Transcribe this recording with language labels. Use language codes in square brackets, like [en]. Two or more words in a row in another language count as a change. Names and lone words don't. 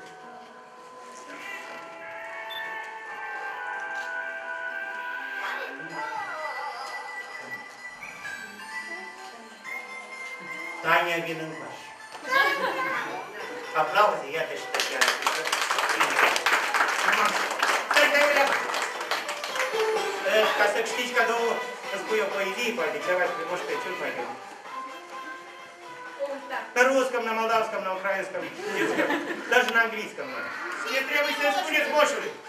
[ro] Tania vine în coaș. Aplauze, iată și Tatiana. Stai, leapă. Ca să câștigi cadou, îți pui o poezie, poate ceva și pe Moș Crăciun, poate. [ru] На русском, на молдавском, на украинском, даже на английском. Мне требуется спорить с Мошей.